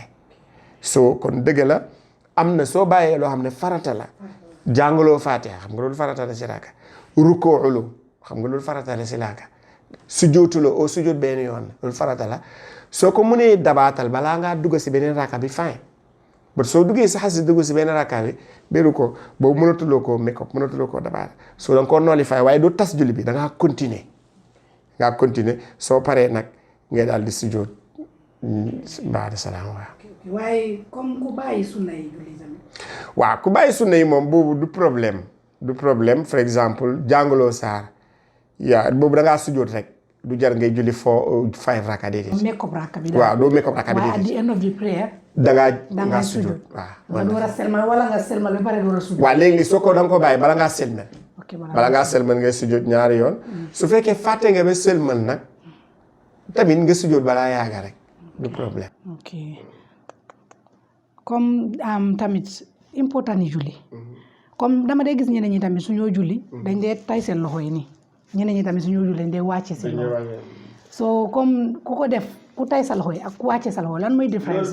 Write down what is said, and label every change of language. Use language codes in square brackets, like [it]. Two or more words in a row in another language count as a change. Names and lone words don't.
[wo] soo kon dëgg la am na soo bàyyee loo xam ne farata la jàngaloo faatiha xam nga loolu farata la si raaka rukoolu xam nga loolu farata la si raaka sujjóotuloo oo sujjóot benn yoon loolu farata la soo ko mënee dabaatal balaa ngaa dugg si beneen raaka bi [en] fine but [wo] soo duggee si xas dugg si benn raaka bi beru ko boobu mënatuloo koo [en] make up [wo] mënatuloo koo dabaatal soo da nga koo nullify waaye doo tas julli bi da ngaa continuer soo paree nag ngay daal di sujjóot baada salaam waaye comme ku bàyyi sunna yi julli tamit. waaw ku bàyyi sunna yi moom boobu du problème for exemple jàngaloo saar boobu da ngaa sujjóot rek du jar ngay julli 5 raka déedéet. [en] make up [wo] raka bi waaw doo [en] make up [wo] raka bi déedéet. waaye [en] at the end of the prayer. [wo] da ngaa sujjóot waaw. nga door a selmal wala nga selmal ba pare door a sujjóot. waaw léegi soo ko da nga ko bàyyi bala ngaa selmal. ok bala ngaa selmal ngay sujjóot ñaari yoon. su fekkee fàtte nga ba selmal nag tamit nga sujjóot balaa yaaga rek du problème. ok comme tamit important yi julli comme dama dee gis ñeneen ñi tamit suñoo julli dañ dee tay seen loxo yi nii ñeneen ñi tamit suñoo julli dañ dee wàcce seen loxo so comme ku ko def ku tay sa loxo yi ak ku wàcce sa loxo lan mooy différence.